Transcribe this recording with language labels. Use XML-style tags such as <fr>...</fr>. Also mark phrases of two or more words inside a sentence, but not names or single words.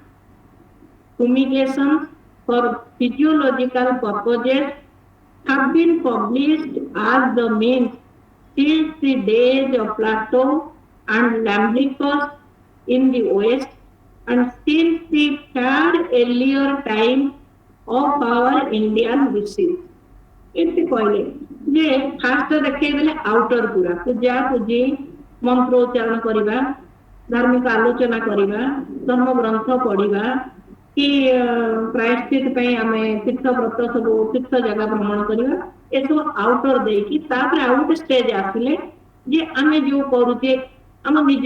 <en>fumigations for physiological purposes have been published as the means since the days of Plato and Lambricus in the West and since the far earlier time of our Indian rishis.</en> <or>ଏମିତି କହିଲେ ଯେ ଫାଷ୍ଟ ଦେଖେଇଦେଲେ ଆଉଟର ପୁରା ପୂଜା ପୂଜି ମନ୍ତ୍ର ଉଚ୍ଚାରଣ କରିବା ଧାର୍ମିକ ଆଲୋଚନା କରିବା ଧର୍ମ ଗ୍ରନ୍ଥ ପଢିବା କି ପ୍ରାୟଶ୍ଚିତ ପାଇଁ ଆମେ ତୀର୍ଥ ବ୍ରତ ସବୁ ତୀର୍ଥ ଜାଗା ଭ୍ରମଣ କରିବା ଏସବୁ ଆଉଟର ଦେଇକି ତାପରେ ଆଉ ଗୋଟେ ଷ୍ଟେଜ ଆସିଲେ ଯେ ଆମେ ଯୋଉ କରୁଛେ ଆମ ନିଜ</or>